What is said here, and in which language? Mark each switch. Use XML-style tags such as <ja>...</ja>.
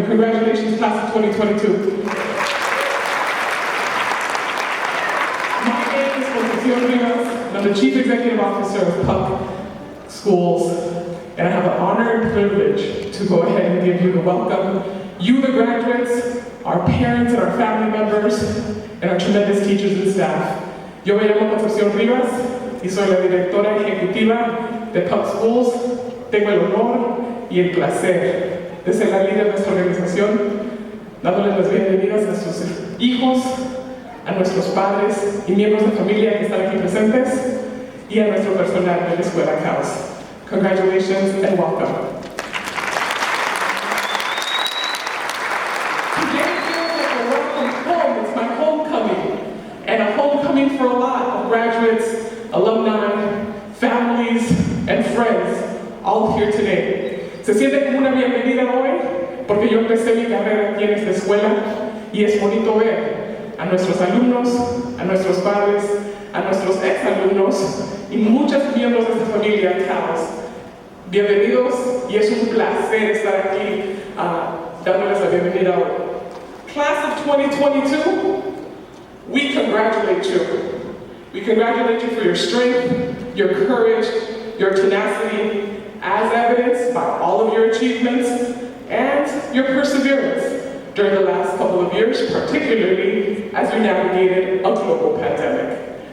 <en>Congratulations, class of 2022. My name is Concepcion Rivas, and I'm the Chief Executive Officer of PUC Schools, and I have the honor and privilege to go ahead and give you the welcome. You, the graduates, our parents and our family members, and our tremendous teachers and staff.</en> <es>Yo me llamo Concepcion Rivas y soy la directora ejecutiva de PUC Schools. Tengo el honor y el placer de ser la líder de nuestra organización, dándoles las bienvenidas a nuestros hijos, a nuestros padres y miembros de familia que están aquí presentes, y a nuestro personal de la Escuela CALS.</es> <en>Congratulations and welcome. Today feels like a welcome home. It's my homecoming, and a homecoming for a lot of graduates, alumni, families, and friends, all here today.</en> <es>Se siente como una bienvenida hoy, porque yo empecé mi carrera aquí en esta escuela, y es bonito ver a nuestros alumnos, a nuestros padres, a nuestros exalumnos y muchos miembros de esta familia CALS. Bienvenidos, y es un placer estar aquí dándoles la bienvenida hoy.</es> <en>Class of 2022, we congratulate you. We congratulate you for your strength, your courage, your tenacity, as evidenced by all of your achievements and your perseverance during the last couple of years, particularly as we navigated a global pandemic.</en>